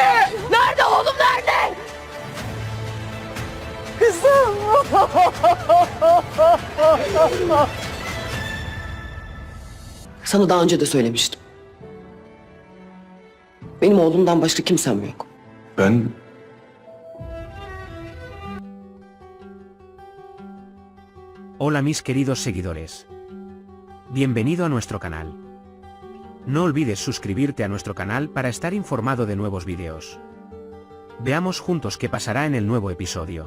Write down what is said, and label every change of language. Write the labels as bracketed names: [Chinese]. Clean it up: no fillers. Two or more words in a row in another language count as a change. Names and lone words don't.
[Turkish] Nerede oğlum, nerede? Kızım! Sana daha önce de söylemiştim. Benim oğlumdan başka kimsem yok. Ben [Spanish] Hola mis queridos seguidores. Bienvenido a nuestro canal. No olvides suscribirte a nuestro canal para estar informado de nuevos videos. Veamos juntos qué pasará en el nuevo episodio.